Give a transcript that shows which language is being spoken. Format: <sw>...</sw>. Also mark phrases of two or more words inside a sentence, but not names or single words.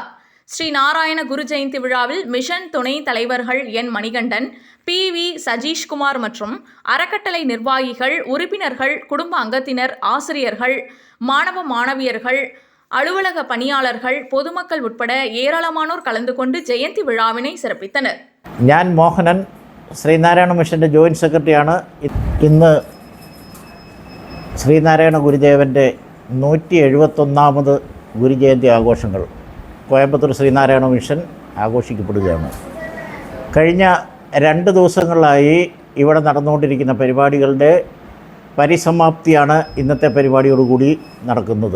<ta>ஸ்ரீ நாராயண குரு ஜெயந்தி விழாவில் மிஷன் துணை தலைவர்கள் N. மணிகண்டன், PV சஜீஷ்குமார் மற்றும் அறக்கட்டளை நிர்வாகிகள், உறுப்பினர்கள், குடும்ப அங்கத்தினர், ஆசிரியர்கள், மாணவ மாணவியர்கள், அலுவலக பணியாளர்கள், பொதுமக்கள் உட்பட ஏராளமானோர் கலந்து கொண்டு ஜெயந்தி விழாவினை சிறப்பித்தனர்.</ta> <ml>ഞാൻ മോഹനൻ, ശ്രീനാരായണ മിഷൻ്റെ</ml> <en>joint secretary.</en> <ml>ഇന്ന് ശ്രീനാരായണ ഗുരുദേവൻ്റെ 171ാമത് ഗുരുജയന്തി ആഘോഷങ്ങൾ കോയമ്പത്തൂർ ശ്രീനാരായണ മിഷൻ ആഘോഷിക്കപ്പെടുകയാണ്. കഴിഞ്ഞ 2 ദിവസങ്ങളിലായി ഇവിടെ നടന്നുകൊണ്ടിരിക്കുന്ന പരിപാടികളുടെ പരിസമാപ്തിയാണ് ഇന്നത്തെ പരിപാടിയോടുകൂടി നടക്കുന്നത്.</ml>